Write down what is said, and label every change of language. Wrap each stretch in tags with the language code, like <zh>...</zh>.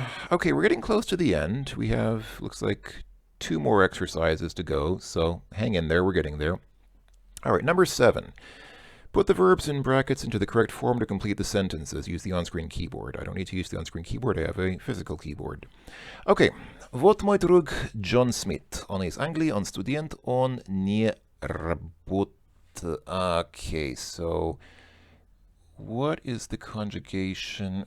<en>Okay, we're getting close to the end. We have, looks like 2 more exercises to go, so hang in there, we're getting there. All right, number 7. Put the verbs in brackets into the correct form to complete the sentences. Use the on-screen keyboard. I don't need to use the on-screen keyboard. I have a physical keyboard.</en> <ru>Okay. Вот мой друг Джон Смит. Он из Англии, он студент, он не работает.</ru> <en>Okay, so what is the conjugation?</en>